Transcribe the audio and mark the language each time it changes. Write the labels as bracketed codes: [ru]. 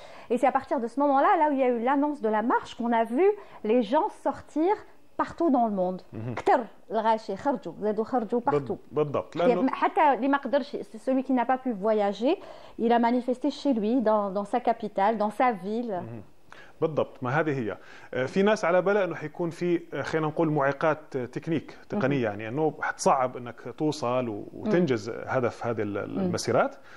[fr] Et c'est à partir de ce moment-là, là où il y a eu l'annonce de la marche, qu'on a vu les gens sortir partout dans le monde. [ar] كتر الغاشي خرجوا زادوا خرجوا partout. بالضبط. حتى اللي ما قدرش [fr] celui qui n'a pas pu voyager, il a manifesté chez lui dans sa capitale, dans sa ville. [ar] بالضبط. ما هذه هي. في ناس على بالها انه حيكون في خلينا نقول معيقات تقنيه، يعني انه حتصعب انك توصل وتنجز هدف هذه المسيرات.